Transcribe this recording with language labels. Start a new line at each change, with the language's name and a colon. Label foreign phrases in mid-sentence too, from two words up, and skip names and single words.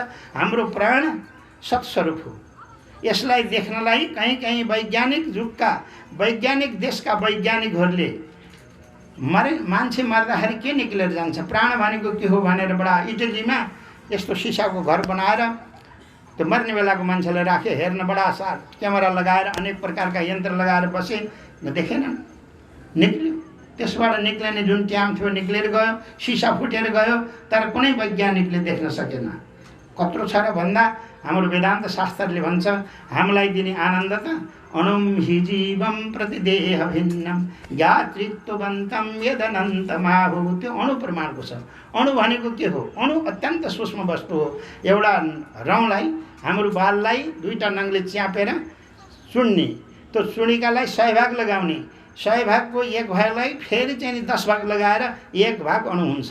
Nepali: हाम्रो प्राण सत्स्वरूप हो। यसलाई देख्नलाई कहीँ कहीँ वैज्ञानिक युगका वैज्ञानिक देशका वैज्ञानिकहरूले मान्छे मर्दाखेरि के निक्लेर जान्छ, प्राण भनेको के हो भनेर बडा इटलीमा यस्तो सिसाको घर बनाएर त्यो मर्ने बेलाको मान्छेलाई राखे, हेर्न बडा सा क्यामेरा लगाएर अनेक प्रकारका यन्त्र लगाएर बसे, देखेनन्, निक्ल्यो। त्यसबाट निक्लिने जुन ट्याम थियो निक्लेर गयो, सिसा फुटेर गयो, तर कुनै वैज्ञानिकले देख्न सकेन। कत्रो छ र भन्दा हाम्रो वेदान्त शास्त्रले भन्छ हामीलाई दिने आनन्द त
Sanskrit: अणुम हि जीवम प्रतिदेह भिन्नम ज्ञातृत्ववन्तं यदनन्तमाहु।
Nepali: त्यो अणु प्रमाणको छ। अणु भनेको के हो? अणु अत्यन्त सूक्ष्म वस्तु हो। एउटा रौँलाई, हाम्रो बाललाई दुईटा नङले च्यापेर चुन्ने, त्यो चुनिकालाई 100 भाग लगाउने, 100 भागको एक भागलाई फेरि चाहिँ 10 भाग लगाएर 1 भाग अणु हुन्छ।